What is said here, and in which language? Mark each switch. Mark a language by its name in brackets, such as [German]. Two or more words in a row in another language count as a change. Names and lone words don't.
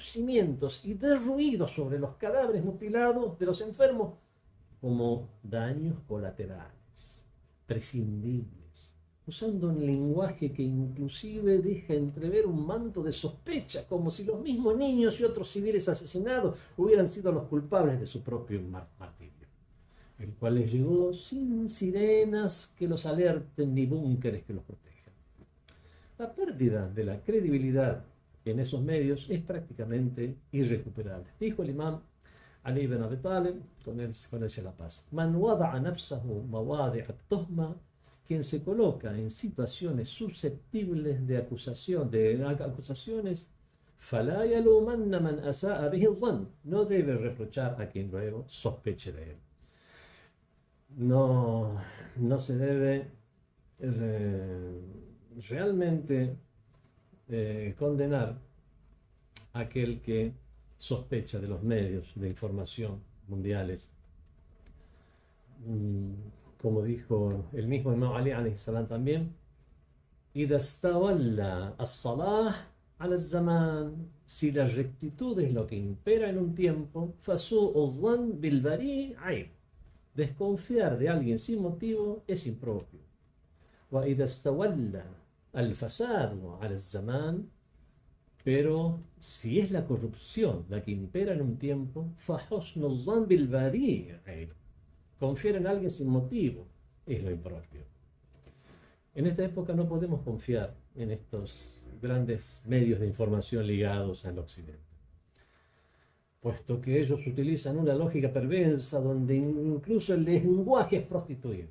[Spanish] cimientos y derruidos sobre los cadáveres mutilados de los enfermos como daños colaterales, prescindibles, usando un lenguaje que inclusive deja entrever un manto de sospecha, como si los mismos niños y otros civiles asesinados hubieran sido los culpables de su propio martirio, el cual les llegó sin sirenas que los alerten ni búnkeres que los protejan. La pérdida de la credibilidad en esos medios es prácticamente irrecuperable. Dijo el imam Ali ibn Abi Talib, con él se la paz: [Arabic] من وضع نفسه مواضع التهمة, [Spanish] quien se coloca en situaciones susceptibles de acusaciones, [Arabic] فَلَا يَلُومَنَّ مَنْ أَسَاءَ بِهِ الظَّنِّ, [Spanish] no debe reprochar a quien luego sospeche de él. No se debe realmente condenar a aquel que sospecha de los medios de información mundiales. Como dijo el mismo Imam Ali [Arabic] عليه السلام [Spanish] también: [Arabic] إذا استولى الصلاح على الزمان, [Spanish] si la rectitud es lo que impera en un tiempo, [Arabic] فسوء الظن بالبريء عيب, [Spanish] desconfiar de alguien sin motivo es impropio. [Arabic] وإذا استولى الفساد على الزمان, [Spanish] Pero si es la corrupción la que impera en un tiempo, [Arabic] فَحُسْنُ الظَّنِّ بِالْبَرِيءِ, [Spanish] confiar en alguien sin motivo es lo impropio. En esta época no podemos confiar en estos grandes medios de información ligados al occidente, puesto que ellos utilizan una lógica perversa donde incluso el lenguaje es prostituido.